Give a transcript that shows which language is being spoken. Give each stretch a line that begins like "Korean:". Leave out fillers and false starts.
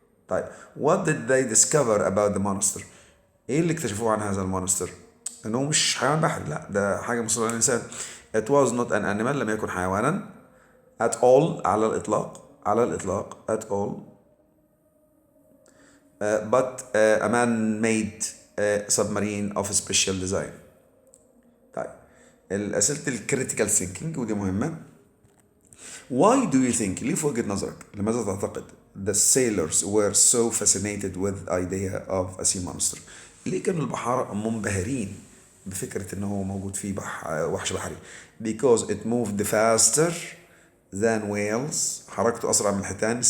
Arabic: طيب
English: what did they discover about the monster؟
Arabic: ايه اللي اكتشفوه عن هذا المونستر؟ انه مش حيوان بحري، لا ده حاجة مسؤولة عن الانسان.
English: It was not an animal،
Arabic: لم يكن حيوانا.
English: At all،
Arabic: على الإطلاق، على الإطلاق
English: at all. But a man-made submarine of special design.
Arabic: طيب الأسئلة الكريتيكال ثينكينج ودي مهمة.
English: Why do you think،
Arabic: ليه في وجهة نظرك لماذا تعتقد
English: the sailors were so fascinated with the idea of a sea monster؟
Arabic: ليه كانوا البحارة منبهرين بفكرة إنه هو موجود فيه وحش بحري؟
English: Because it moved faster than whales،
Arabic: حركته أسرع من الحيتان.